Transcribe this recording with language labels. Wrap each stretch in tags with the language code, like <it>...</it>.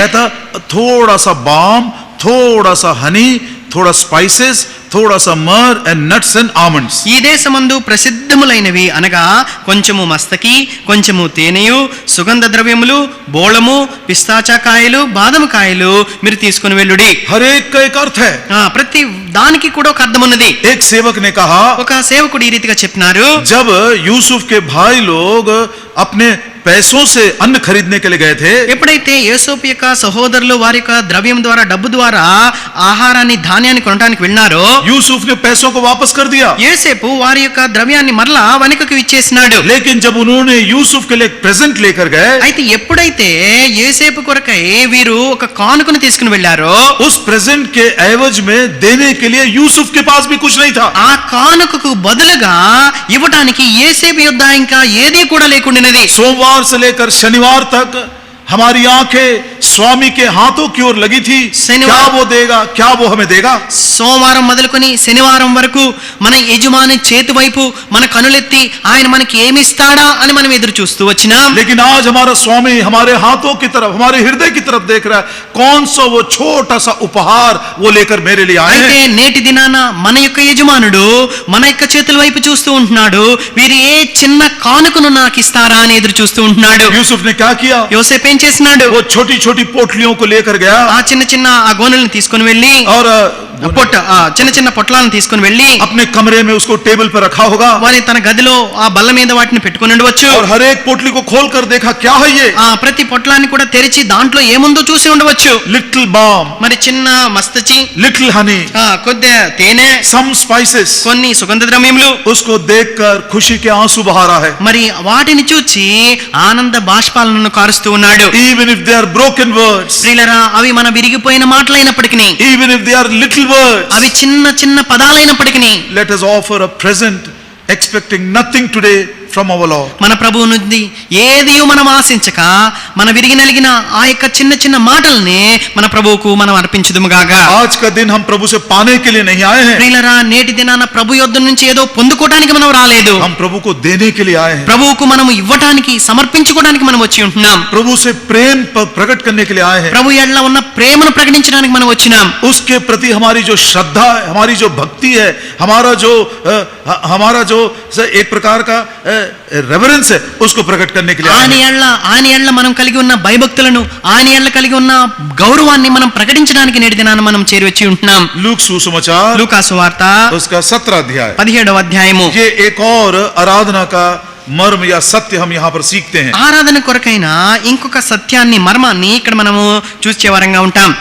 <hi>कहता थोड़ा सा बाम, थोड़ा सा हनी, थोड़ा स्पाइसेस, थोड़ा सा मर</hi> <en>and nuts and almonds.</en> <te>ఈ దేశమందు ప్రసిద్ధములైనవి అనగా కొంచెము మస్తకి, కొంచెము తేనెయు, సుగంధ ద్రవ్యములు, బోళము, పిస్తాచాకాయలు, బాదమకాయలు మీరు తీసుకుని వెళ్ళుడి.</te> <hi>हर एक का एक अर्थ है.</hi> <te>ప్రతి దానికి కూడా ఒక అర్థం ఉన్నది.</te> <hi>एक सेवक ने कहा,</hi> <te>ఒక సేవకుడు ఈ రీతిగా చెప్పినారు,</te> <hi>जब यूसुफ के भाई लोग अपने पैसों से अन्न खरीदने के लिए गए थे,</hi> <te>ఎప్పుడైతే యోసేపు యొక్క సహోదరులు వారి యొక్క ద్రవ్యం ద్వారా, డబ్బు ద్వారా ఆహారాన్ని, ధాన్యాన్ని కొనడానికి వెళ్ళినారో,</te> <hi>यूसुफ ने पैसों को वापस कर दिया.</hi> <te>యోసేపు వారి యొక్క ద్రవ్యాన్ని మరలా వెనుకకు ఇచ్చేసినాడు.</te> <hi>लेकिन जब उन्होंने यूसुफ के लिए प्रेजेंट लेकर गए,</hi> <te>అయితే ఎప్పుడైతే యోసేపు కొరకై వీరు ఒక కానుకను తీసుకుని వెళ్ళారో,</te> <hi>उस प्रेजेंट के एवज में देने के लिए यूसुफ के पास भी कुछ नहीं था.</hi> <te>ఆ కానుకకు బదులుగా ఇవ్వడానికి యోసేపు యొద్ద ఇంకా ఏదీ కూడా లేకుండానది.</te> <hi>सोमवार से लेकर शनिवार तक हमारी आंखें स्वामी के हाथों की ओर लगी थी, शनिवार- क्या वो देगा, क्या वो हमें देगा।</hi> <te>సోమవారం మొదలుకొని శనివారం వరకు మన యజమాని చేతి వైపు మన కనులెత్తి ఆయన మనకి ఏమి ఇస్తాడా అని మనం ఎదురు చూస్తూ వచ్చినాం.</te> <hi>लेकिन आज हमारा स्वामी हमारे हाथों की तरफ, हमारे हृदय की तरफ देख रहा है, कौन सा वो छोटा सा उपहार वो लेकर मेरे लिए आए</hi> <te>అయితే</te> <hi>हैं।</hi> <te>నేటి దినాన మన యొక్క యజమానుడు మన యొక్క చేతుల వైపు చూస్తూ ఉంటున్నాడు. వీరు ఏ చిన్న కానుకను నాకు ఇస్తారా అని ఎదురు చూస్తూ ఉంటున్నాడు.</te> <hi>यूसुफ ने क्या किया,</hi> <te>యోసేపు ఏం చేసినాడు?</te> <hi>वो छोटी छोटी पोटलियों को लेकर गया</hi> <te>ఆ చిన్న చిన్న ఆ గోనెలను తీసుకొని వెళ్ళి</te> <hi>और</hi> <te>చిన్న చిన్న పొట్లాలను తీసుకొని వెళ్ళి</te> <hi>अपने कमरे में उसको टेबल पर रखा होगा</hi> <te>వారి తన గదిలో ఆ బల్ల మీద వాటిని పెట్టుకొని ఉండవచ్చు.</te> <hi>और हर एक पोटली को खोल कर देखा, क्या है ये,</hi> <te>ఆ ప్రతి పొట్లాన్ని కూడా తెరిచి దాంట్లో ఏముందో చూసి ఉండవచ్చు.</te> <en>little balm,</en> <te>మరి చిన్న మస్తచి,</te> <en>little honey,</en> <te>కొద్దిగా తేనె,</te> <en>some spices,</en> <te>కొన్ని సుగంధ ద్రవ్యములు.</te> <hi>उसको देखकर खुशी के आंसू बहा रहा है।</hi> <te>మరి వాటిని చూచి ఆనంద బాష్పాలను కారుస్తూ ఉన్నాడు.</te> <en>Even if they are broken words,</en> <te>ప్రియులరా, అవి మన విరిగిపోయిన మాటలైనప్పటికీ,</te> <en>even if they are little words,</en> <te>అవి చిన్న చిన్న పదాలైనప్పటికీ,</te> <en>let us offer a present expecting nothing today from our Lord.</en> <te>మన ప్రభువు నుండి ఏది మనం ఆశించక మన విరిగి నలిగిన ఆ యొక్క చిన్న చిన్న మాటల్ని మన ప్రభువుకు మనం అర్పించుదుముగాగా.</te> <hi>आज का दिन हम प्रभु से पाने के लिए नहीं आए हैं,</hi> <te>ప్రియులరా, నేటి దినాన ప్రభు యొద్ద నుంచి ఏదో పొందుకోవడానికి మనం రాలేదు.</te> <hi>हम प्रभु को देने के लिए आए हैं,</hi> <te>ప్రభువుకు మనం ఇవ్వటానికి, సమర్పించుకోవడానికి మనం వచ్చి ఉంటున్నాం.</te> <hi>प्रभु से प्रेम प्रकट करने के लिए आए हैं,</hi> <te>ప్రభు ఎడల ఉన్న ప్రేమను ప్రకటించడానికి మనం వచ్చినాం.</te> <hi>उसके प्रति हमारी जो श्रद्धा है, हमारी जो भक्ति है, हमारा जो एक प्रकार का रेवरेंस है, उसको प्रकट करने के लिए आए हैं।</hi> <te>ఆయన ఎడల మనం కలిగి ఉన్న భయభక్తులను, ఆయన ఎడల కలిగి ఉన్న గౌరవాన్ని మనం ప్రకటించడానికి నేటి దినాన మనం చేరి వచ్చి ఉంటున్నాం.</te> <hi>लूक सुसमाचार</hi> <te>లూకా సువార్త</te> <hi>उसका 17 अध्याय,</hi> <te>17వ అధ్యాయము.</te> <hi>ये एक और आराधना का मर्म या सत्य हम यहाँ पर सीखते हैं।</hi> <te>ఆరాధన కొరకైన ఇంకొక సత్యాన్ని, మర్మాన్ని ఇక్కడ మనము చూసే వారంగా ఉంటాం.</te>